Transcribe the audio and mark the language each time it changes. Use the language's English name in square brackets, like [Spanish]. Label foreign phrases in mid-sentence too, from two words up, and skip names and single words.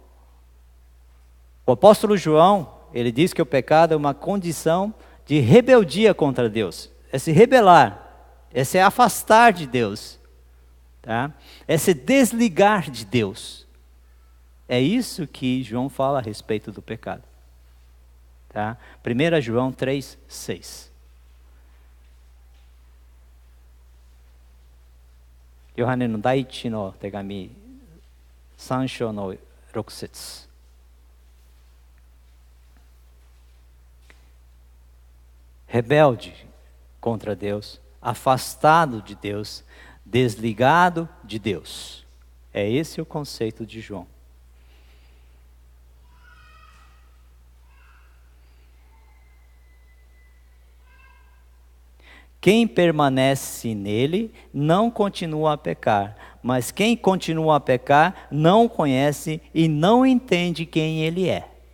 [Portuguese] O apóstolo João, ele diz que o pecado é uma condição de rebeldia contra Deus, é se rebelar. É se afastar de Deus, tá? É se desligar de Deus. É isso que João fala a respeito do pecado. Tá? 1 João 3:6. [Japanese] ヨハネ の 第一 の 手紙 3 章の6節。 [Portuguese] Rebelde contra Deus, afastado de Deus, desligado de Deus. É esse o conceito de João. Quem permanece nele não continua a pecar, mas quem continua a pecar não conhece e não entende quem ele é.